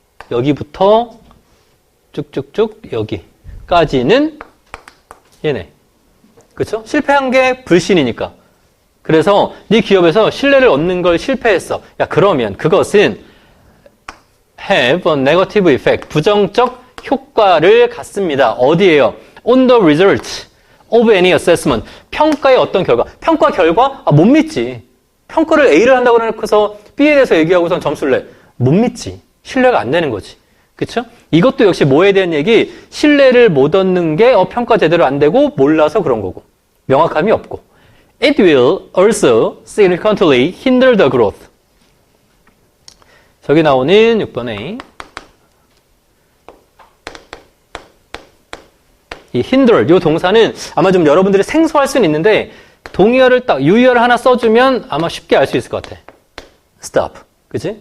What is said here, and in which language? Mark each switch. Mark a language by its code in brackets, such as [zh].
[ko] 여기부터 쭉쭉쭉 여기까지는 얘네. 그쵸? 실패한 게 불신이니까. 그래서 네 기업에서 신뢰를 얻는 걸 실패했어. 야, 그러면 그것은 [en] have a negative effect. [ko] 부정적 효과를 갖습니다. 어디에요? [en] On the result of any assessment. [ko] 평가의 어떤 결과. 평가 결과? 못 믿지. 평가를 A를 한다고 해놓고서 B에 대해서 얘기하고선 점수를 내. 못 믿지. 신뢰가 안 되는 거지. 그쵸? 이것도 역시 뭐에 대한 얘기? 신뢰를 못 얻는 게 평가 제대로 안 되고 몰라서 그런 거고. 명확함이 없고. [en] It will also significantly hinder the growth. [ko] 저기 나오는 6번에 이 hinder, 이 동사는 아마 좀 여러분들이 생소할 수는 있는데 동의어를 딱 유의어를 하나 써주면 아마 쉽게 알 수 있을 것 같아. stop. 그치?